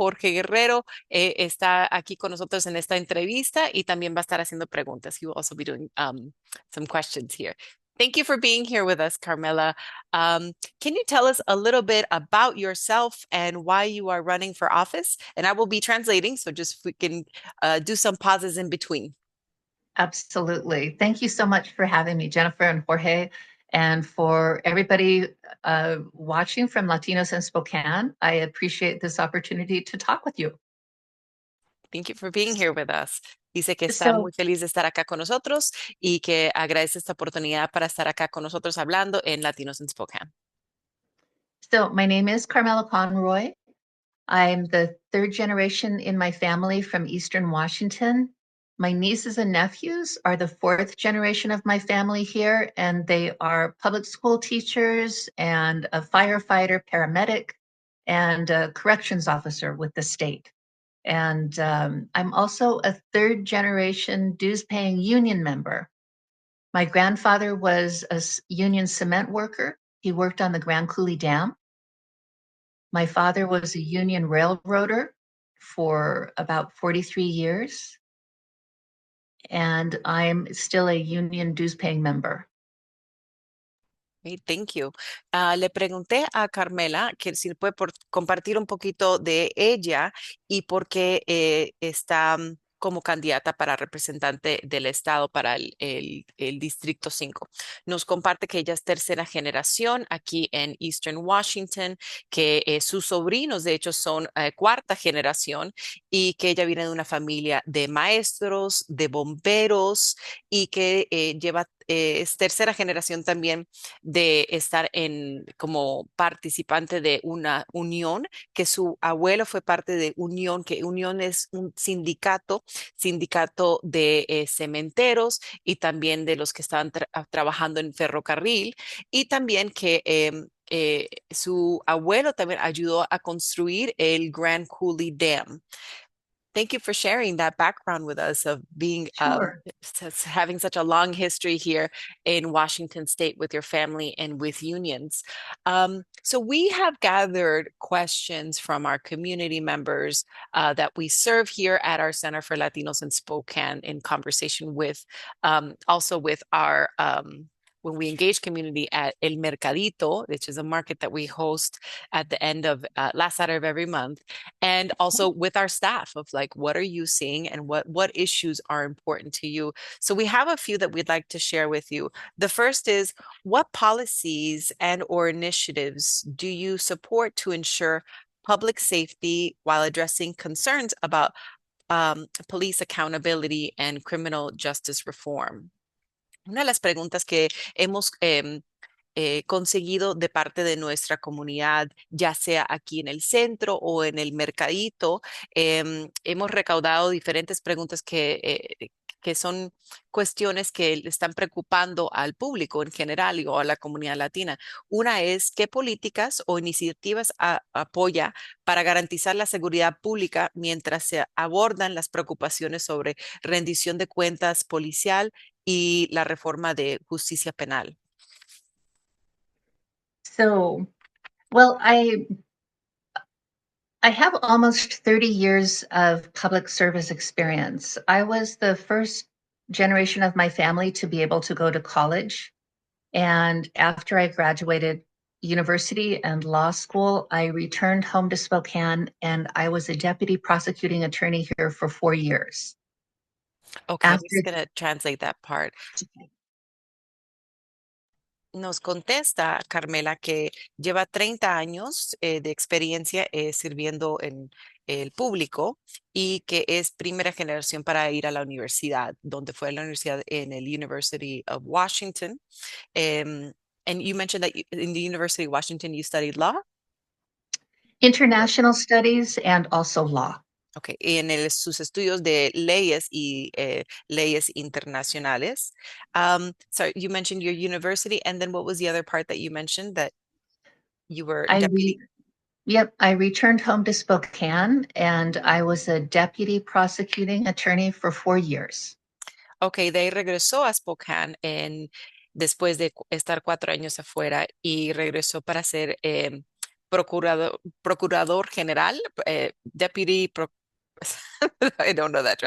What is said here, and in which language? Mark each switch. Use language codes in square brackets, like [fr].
[es] Jorge Guerrero está aquí con nosotros en esta entrevista y también va a estar haciendo preguntas. [en] He will also be doing some questions here. Thank you for being here with us, Carmela. Can you tell us a little bit about yourself and why you are running for office? And I will be translating, so just we can do some pauses in between. absolutely. Thank you so much for having me, Jennifer and Jorge, and for everybody watching from Latinos in Spokane. I appreciate this opportunity to talk with you. Thank you for being here with us. [es] Dice que está [en] So, [es] muy feliz de estar acá con nosotros y que agradece esta oportunidad para estar acá con nosotros hablando en Latinos in Spokane. [en] so my name is Carmela Conroy. I'm the third generation in my family from Eastern Washington. My nieces and nephews are the fourth generation of my family here, and they are public school teachers and a firefighter, paramedic, and a corrections officer with the state. And I'm also a third generation dues paying union member. My grandfather was a union cement worker. He worked on the Grand Coulee Dam. My father was a union railroader for about 43 years, and I'm still a union dues paying member. Okay, thank you. [es] Le pregunté a Carmela que si puede compartir un poquito de ella y por qué está como candidata para representante del estado para el Distrito 5. Nos comparte que ella es tercera generación aquí en Eastern Washington, que sus sobrinos de hecho son cuarta generación y que ella viene de una familia de maestros, de bomberos y que lleva es tercera generación también de estar como participante de una unión, que su abuelo fue parte de Unión, que Unión es un sindicato de cementeros y también de los que estaban trabajando en ferrocarril, y también que su abuelo también ayudó a construir el Grand Coulee Dam. [en] Thank you for sharing that background with us of being Sure. having such a long history here in Washington State with your family and with unions. So we have gathered questions from our community members that we serve here at our Center for Latinos in Spokane in conversation with also with our when we engage community at El Mercadito, which is a market that we host at the end of last Saturday of every month, and also with our staff of like, what are you seeing and what issues are important to you? So we have a few that we'd like to share with you. The first is, what policies and or initiatives do you support to ensure public safety while addressing concerns about police accountability and criminal justice reform? [es] Una de las preguntas que hemos conseguido de parte de nuestra comunidad, ya sea aquí en el centro o en el mercadito. Hemos recaudado diferentes preguntas que son cuestiones que le están preocupando al público en general o a la comunidad latina. Una es, ¿qué políticas o iniciativas apoya para garantizar la seguridad pública mientras se abordan las preocupaciones sobre rendición de cuentas policial y la reforma de justicia penal? [en] So, well, I have almost 30 years of public service experience. I was the first generation of my family to be able to go to college. And after I graduated university and law school, I returned home to Spokane and I was a deputy prosecuting attorney here for 4 years. Okay, I'm After just going to translate that part. [es] Nos contesta Carmela que lleva 30 años de experiencia sirviendo en el público y que es primera generación para ir a la universidad, donde fue a la universidad en el University of Washington. [en] And you mentioned that in the University of Washington you studied law. international studies and also law. [es] Okay, en sus estudios de leyes y leyes internacionales. [en] So you mentioned your university, and then what was the other part that you mentioned that you were I deputy? re Yep, I returned home to Spokane and I was a deputy prosecuting attorney for 4 years. [es] Okay, de ahí regresó a Spokane después de estar 4 años afuera y regresó para ser procurador general, [en] I don't know that